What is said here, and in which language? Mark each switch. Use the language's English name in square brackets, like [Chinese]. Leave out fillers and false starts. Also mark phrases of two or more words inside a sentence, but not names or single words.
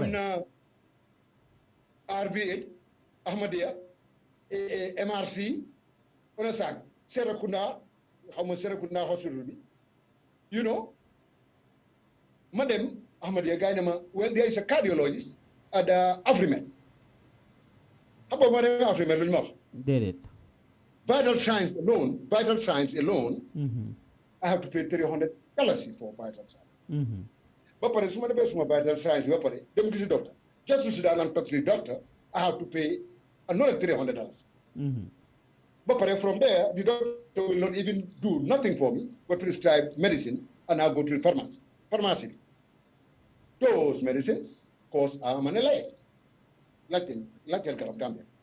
[Wolof] dem na RBH Ahmadiyya MRC Onasan Serekunda xawma Serekunda hospital bi [English] you know madam [Wolof] Ahmadiyya gay na ma [English] well there is a cardiologist at Afrimed [Wolof] xam nga madam Afrimed lu ñu wax déedéet [English] vital signs alone I have to pay $300 for vital signs [Wolof] ba pare su ma defee suma [English] vital signs [Wolof] ba pare dem gisi [English] doctor just to sit down and talk to the doctor I have to pay another $300 but from there, the doctor will not even do nothing for me, but prescribe medicine, and I'll go to the pharmacy. Those medicines cost arm and a leg, like the Gambia.